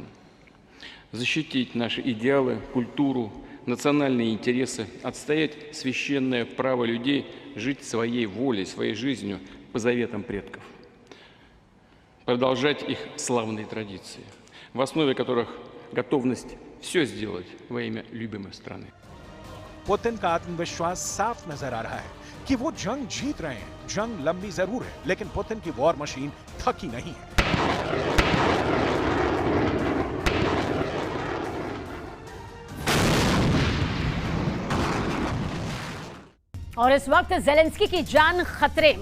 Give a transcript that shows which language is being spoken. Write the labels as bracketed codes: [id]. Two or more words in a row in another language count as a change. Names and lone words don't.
[ru] Защитить наши идеалы, культуру, национальные интересы, отстоять священное право людей жить своей волей, своей жизнью по заветам предков. Продолжать их славные традиции, в основе которых готовность все сделать во имя любимой страны. [hi] पुतिन का आत्मविश्वास साफ नजर आ रहा है कि वो जंग जीत रहे हैं। जंग लंबी जरूर है लेकिन पुतिन की [en] war machine [hi] थकी नहीं है। और इस वक्त जेलेंस्की की जान खतरे में है।